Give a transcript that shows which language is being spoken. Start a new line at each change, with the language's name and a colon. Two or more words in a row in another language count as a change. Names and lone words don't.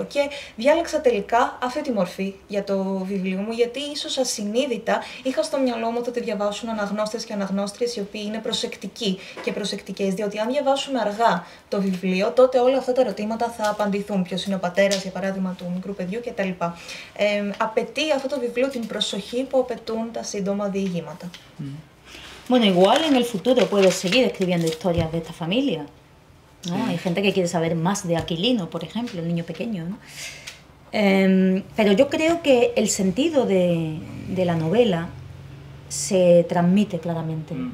Greek: Και διάλεξα τελικά αυτή τη μορφή για το βιβλίο μου, γιατί ίσως ασυνείδητα είχα στο μυαλό μου ότι διαβάσουν αναγνώστες και αναγνώστριες οι οποίοι είναι προσεκτικοί και προσεκτικές, διότι αν διαβάσουμε αργά το βιβλίο, τότε όλα αυτά τα ερωτήματα θα απαντηθούν. Ποιος είναι ο πατέρας, για παράδειγμα, του μικρού παιδιού κτλ. Απαιτεί αυτό το βιβλίο την προσοχή που απαιτούν τα σύντομα διηγήματα.
Spanish: Bueno, igual en el futuro puedes seguir escribiendo historias de esta familia, ¿no? Hay gente que quiere saber más de Aquilino, por ejemplo, el niño pequeño, ¿no? Pero yo creo que el sentido de la novela se transmite claramente.